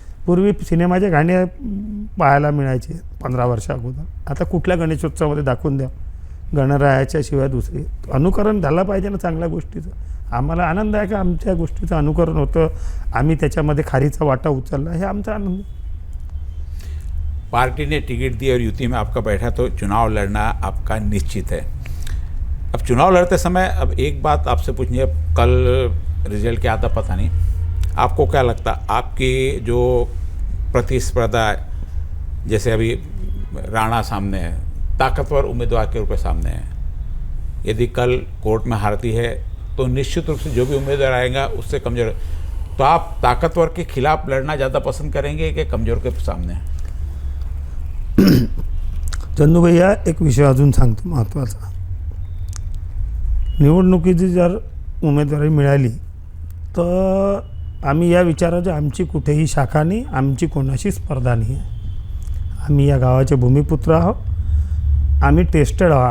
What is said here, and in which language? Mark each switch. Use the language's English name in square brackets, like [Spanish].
[Marathi] पूर्वी सिनेमाचे गाणे पाहायला मिळायचे 15 वर्षा अगोदर. आता कुठल्या गणेशोत्सवामध्ये दाखवून द्या गणरायाच्या शिवाय दुसरी. अनुकरण झालं पाहिजे ना चांगल्या गोष्टीचं. आम्हाला आनंद आहे की आमच्या गोष्टीचं अनुकरण होतं, आम्ही त्याच्यामध्ये खारीचा वाटा उचलला, हे आमचा आनंद. [Hindi] पार्टी ने टिकट दी और यूपी में आपका बैठा तो चुनाव लड़ना आपका निश्चित है. अब चुनाव लड़ते समय अब एक बात आपसे पूछनी है, कल रिजल्ट क्या आता पता नहीं, आपको क्या लगता आपकी जो प्रतिस्पर्धा है, जैसे अभी राणा सामने है, ताकतवर उम्मीदवार के रूप में सामने है, यदि कल कोर्ट में हारती है तो निश्चित रूप से जो भी उम्मीदवार आएगा उससे कमज़ोर, तो आप ताकतवर के खिलाफ लड़ना ज़्यादा पसंद करेंगे कि कमज़ोर के सामने? [Marathi] चंदू भैया, एक विषय अजून सांगतो महत्त्वाचा. निवडणुकीची जर उमेदवारी मिळाली तर आम्ही या विचाराची आमची कुठेही शाखा नाही, आमची कोणाशी स्पर्धा नाही आहे. आम्ही या गावाचे भूमिपुत्र आहोत, आम्ही टेस्टेड आहोत.